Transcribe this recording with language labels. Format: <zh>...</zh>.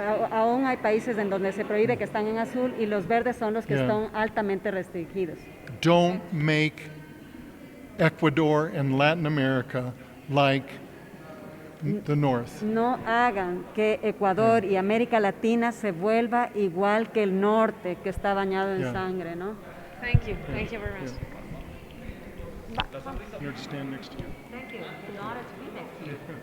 <es>Aún hay países en donde se prohíbe que están en azul y los verdes son los que</es> <en>Yeah.</en> <es>están altamente restringidos.</es> <en>Don't make Ecuador and Latin America like the North.</en> <es>No hagan que Ecuador y América Latina se vuelva igual que el norte, que está bañado en</es> <en>Yeah.</en> <es>sangre, ¿no?</es> <en>Thank you very much. Here to stand next to you. Thank you. In order to be next to you.</en>